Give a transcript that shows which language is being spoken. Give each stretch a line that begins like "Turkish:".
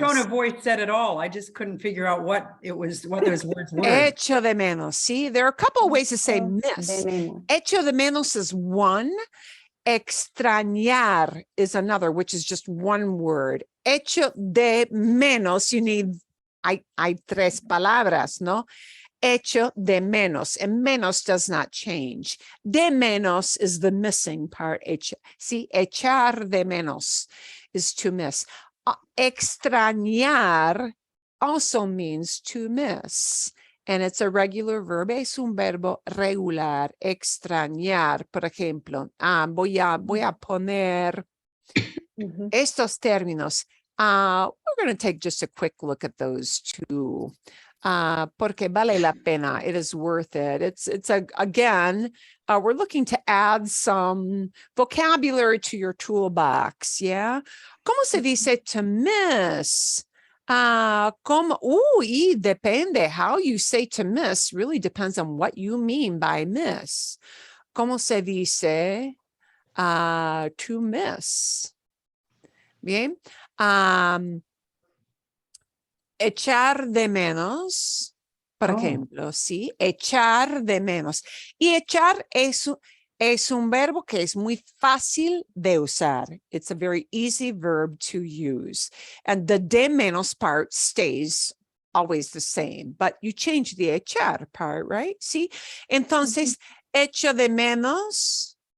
English: tone of voice said it all. I just couldn't figure out what those words were.
Spanish: Echo de menos.
English: See, there are a couple of ways to say miss.
Spanish: De menos. Echo de menos is one.
English: Extrañar is another, which is just one word.
Spanish: Echo de menos,
English: you need,
Spanish: hay tres palabras, ¿no? Echo de menos,
English: and menos does not change. De menos is the missing part. See,
Spanish: echar de menos
English: is to miss. Extrañar also means to miss. And it's a regular verb,
Spanish: es un verbo regular, extrañar, por ejemplo. Voy a poner estos términos.
English: We're going to take just a quick look at those two,
Spanish: porque vale la pena.
English: It is worth it. It's again, we're looking to add some vocabulary to your toolbox, yeah?
Spanish: ¿Cómo se dice
English: to miss?
Spanish: Y depende.
English: How you say to miss really depends on what you mean by miss.
Spanish: ¿Cómo se dice
English: to miss?
Spanish: Bien. Echar de menos, por ejemplo, sí, echar de menos. Y echar es un verbo que es muy fácil de usar.
English: It's a very easy verb to use. And the de menos part stays always the same, but you change the echar part, right? Sí.
Spanish: Entonces, echo de menos.